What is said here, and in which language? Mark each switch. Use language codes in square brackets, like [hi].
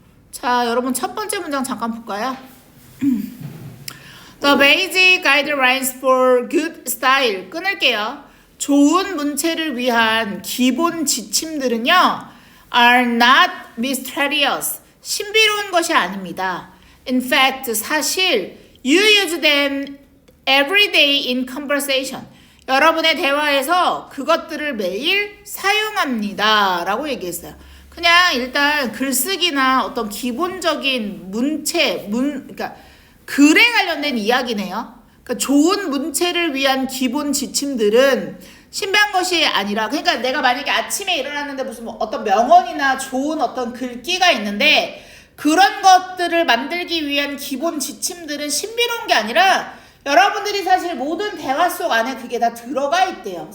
[ko] 자, 여러분 첫 번째 문장 잠깐 볼까요? [en] The basic guidelines for good style. [ko] 끊을게요. 좋은 문체를 위한 기본 지침들은요, [en] are not mysterious. [ko] 신비로운 것이 아닙니다. [en] In fact, [ko] 사실 [en] you use them every day in conversation. [ko] 여러분의 대화에서 그것들을 매일 사용합니다. 라고 얘기했어요. 그냥 일단 글쓰기나 어떤 기본적인 문체, 그러니까 글에 관련된 이야기네요. 그러니까 좋은 문체를 위한 기본 지침들은 신비한 것이 아니라, 그러니까 내가 만약에 아침에 일어났는데 무슨 뭐 어떤 명언이나 좋은 어떤 글귀가 있는데 그런 것들을 만들기 위한 기본 지침들은 신비로운 게 아니라 여러분들이 사실 모든 대화 속 안에 그게 다 들어가 있대요.